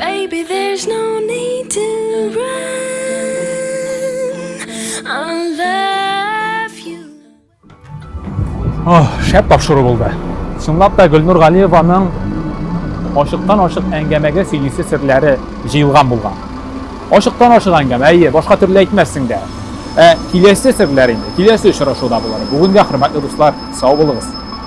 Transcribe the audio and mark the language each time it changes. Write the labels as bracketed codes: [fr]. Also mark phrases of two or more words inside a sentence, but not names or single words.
[en] Baby, there's no need to run. I love you. [tt] Шәп тапшыру булды. Чынлап та Гөлнур Галиеваның ашыктан-ашык әңгәмәгә сөйлисе серләре җыелган булган. Ашыктан-ашык әңгәмә, башка төрле әйтмәссең дә. Киләсе серләр инде, киләсе очрашуда булыр. Бүгенгә хөрмәтле дуслар, сау булыгыз.